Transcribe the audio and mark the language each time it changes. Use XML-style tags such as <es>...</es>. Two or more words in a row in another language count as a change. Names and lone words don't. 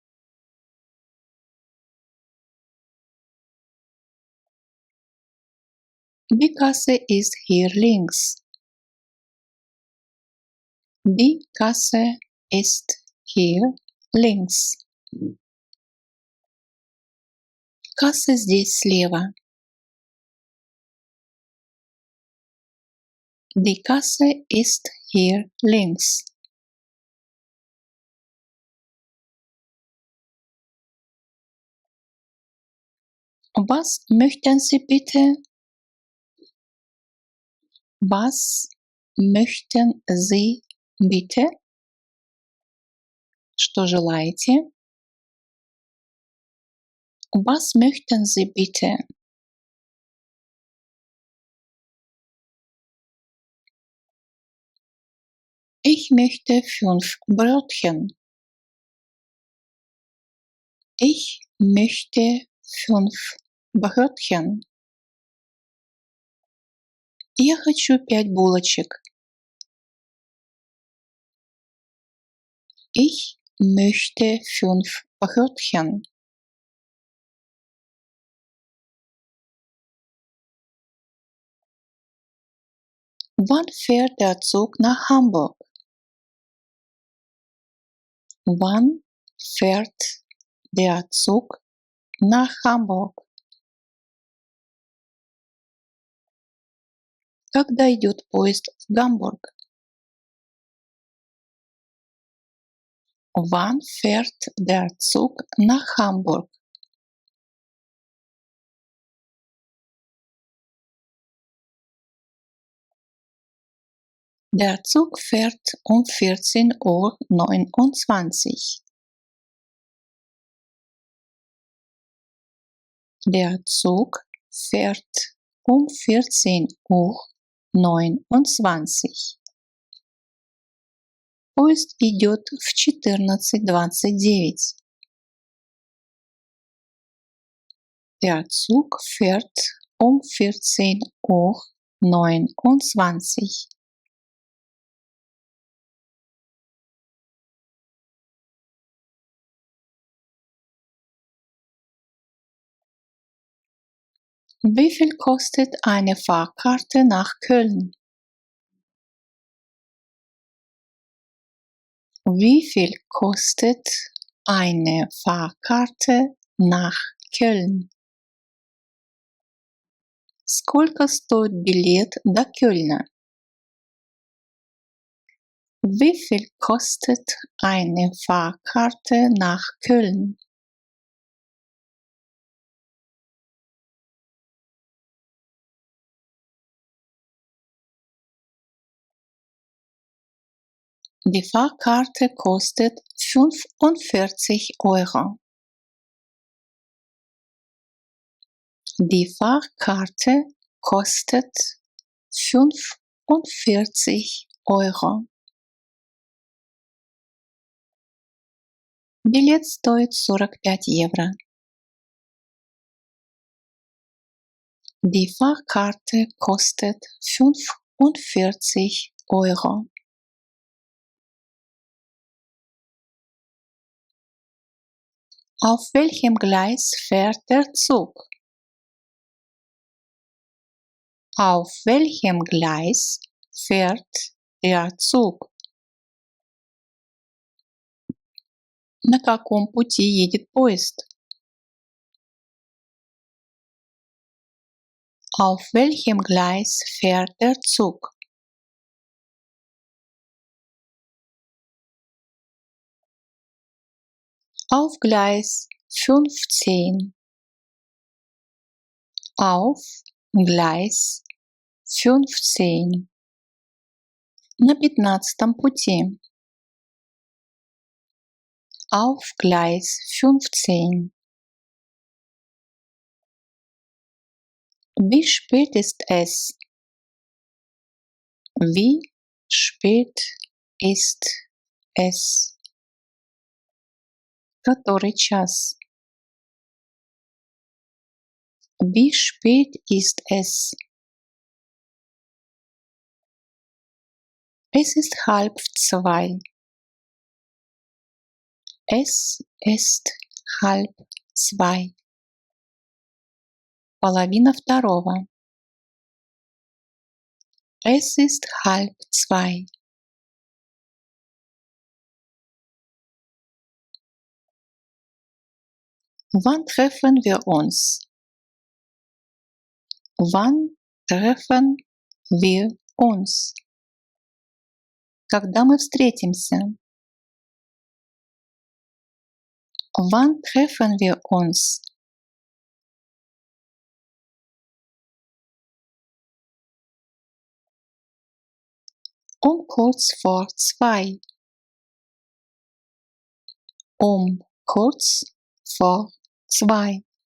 <de>Die Kasse ist hier links. Die Kasse ist hier links.</de> <ru>Касса здесь слева.</ru> <de>Die Kasse ist hier links. Was möchten Sie bitte? Was möchten Sie bitte?</de> <ru>Что желаете?</ru> <de>Was möchten Sie bitte? Ich möchte 5 Brötchen. Ich möchte 5 Brötchen.</de> <ru>Я хочу 5 булочек.</ru> <de>Ich möchte 5 Brötchen. Wann fährt der Zug nach Hamburg? Wann fährt der Zug nach Hamburg?</de> <ru>Когда идет поезд в Гамбург?</ru> <de>Wann fährt der Zug nach Hamburg? Der Zug fährt um 14:29 Uhr. Der Zug fährt um 14:29 Uhr.</de> <ru>Поезд идет в 14:29.</ru> <de>Der Zug fährt um 14:29 Uhr. 29. Wie viel kostet eine Fahrkarte nach Köln? Wie viel kostet eine Fahrkarte nach Кёльн?</de> <ru>Сколько стоит билет до Кёльна?</ru> <de>Wie viel kostet eine Fahrkarte nach Köln? Die Fahrkarte kostet 45 Euro. Die Fahrkarte kostet 45 Euro.</de> <ru>Билет стоит 45 евро.</ru> <de>Die Fahrkarte kostet 45 Euro. Auf welchem Gleis fährt der Zug? Auf welchem Gleis fährt der Zug?</de> <ru>На каком пути едет поезд?</ru> <de>Auf welchem Gleis fährt der Zug? Auf Gleis 15. Auf Gleis 15.</de> <ru>На 15-м пути.</ru> <de>Auf Gleis 15. Wie spät ist es? Wie spät ist es?</de> <ru>Который час?</ru> <de>Wie spät ist es? Es ist 1:30. Es ist 1:30.</de> <ru>Половина второго.</ru> <de>Es ist 1:30. Wann treffen wir uns? Wann treffen wir uns?</de> <ru>Когда мы встретимся?</ru> <de>Wann treffen wir uns? Kurz vor 2. Kurz vor 2.</de>